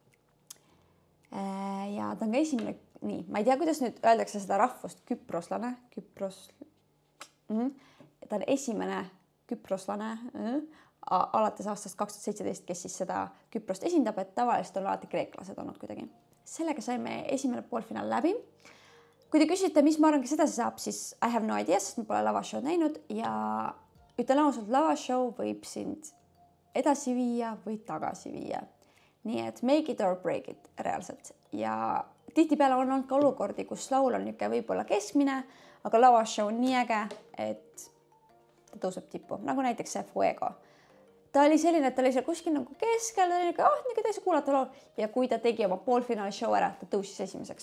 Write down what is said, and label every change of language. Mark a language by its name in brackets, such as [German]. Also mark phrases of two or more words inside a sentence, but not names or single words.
[Estonian] Ja ta on ka esimene, nii, ma ei tea, kuidas nüüd öeldakse seda rahvust, küproslane, ta on esimene küproslane, alates aastast 2017, kes siis seda Küprost esindab, et tavaliselt on alati kreeklased olnud kuidagi. Sellega saime esimene poolfinaal läbi. Kui te küsite, mis ma arvan, kes edasi saab, siis [English] I have no idea, [Estonian] sest ma pole lavashow'd näinud ja ütlen ausalt, lavashow võib sind edasi viia või tagasi viia. Nii et [English] make it or break it [Estonian] reaalselt. Ja tihtipeale on olnud ka olukordi, kus laul on niuke võib-olla keskmine, aga lavashow on nii äge, et ta tõuseb tippu, nagu näiteks see Fuego. Ta oli selline, et ta oli seal kuskil nagu keskel, ta oli niuke täis kuulata laul ja kui ta tegi oma poolfinaali show ära, ta tõusis esimeseks.